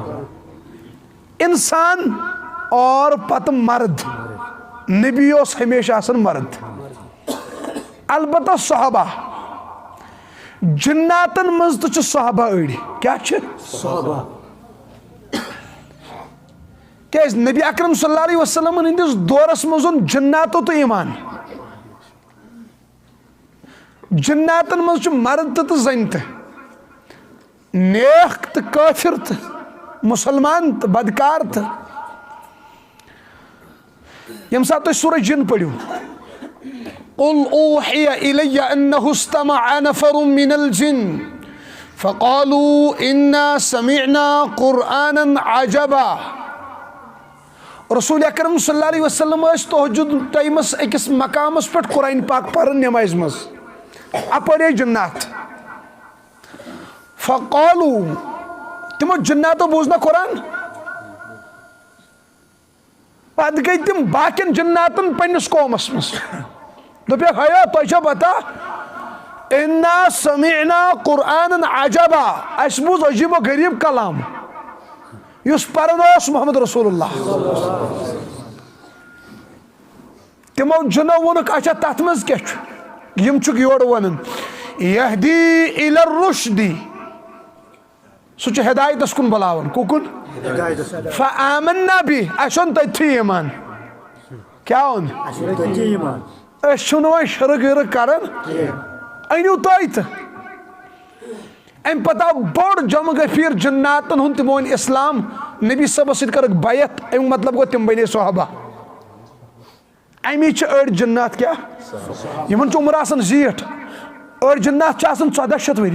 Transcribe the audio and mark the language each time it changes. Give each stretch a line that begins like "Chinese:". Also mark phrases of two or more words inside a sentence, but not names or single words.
Kashmiri: انسان اور پتہٕ مرد نبی اوس ہمیشہ آسان مرد البتہ صحابہ جناتن منٛز تہِ چھِ صحابہ أڑۍ کیٛاہ چھِ صحابہ کیٛازِ نبی اکرم
Arabic: صلی اللہ علیہ وسلم
Kashmiri: ہٕنٛدِس دورس منٛز اوٚن جناتو تہٕ ایمان جناتن منٛز چھُ مرد تہِ تہٕ زنہِ تہِ نیک تہٕ کٲفر تہٕ مسلمان تہٕ بدکار تہٕ ییٚمہِ ساتہٕ تُہۍ سورہ جن پٔرِو
Arabic: قل اوحي إلي أنه استمع نفر من الجن فقالوا إنا سمعنا قرآنا عجبا
Kashmiri: رسول اکرم
Arabic: صلی اللہ علیہ وسلم
Kashmiri: ٲسۍ تہجد ٹایمس أکِس مقامس پٮ۪ٹھ قرآن پاک پران نمازِ منٛز اپٲرۍ جنات فقالوا تمو جناتو بوٗز نا قرآن پتہٕ گٔے تِم باقین جناتن پننِس قومس منٛز دوٚپکھ ہیا تۄہہِ چھا پتہ
Arabic: انا سمعنا قرآن عجبا
Kashmiri: اس بوز عجیب و غریب کلام یس پرن اوس محمد رسول اللہ تمو جنو ونک اچھا تتھ مز کیا یم چھ یور ونن
Arabic: یہدی الی الرشد
Kashmiri: سہ چھ ہدایتس کن بلاون ککن فآمنا بی اسن تتھی ایمان کیا اون اس چھن وۄنۍ شرک ورک کران أنِو تُہۍ تہٕ امہِ پتہٕ آو بوٚڑ جمع گفیر جناتن ہُنٛد تِمو اوٚن اسلام نبی صٲبس سۭتۍ کٔرٕکھ بیعت امیُک مطلب گوٚو تِم بنے صحابہ امی چھِ أڑۍ جنات کیٛاہ یِمن چھُ عمر آسان زیٖٹھ أڑۍ جنات چھِ آسان 1400 ؤری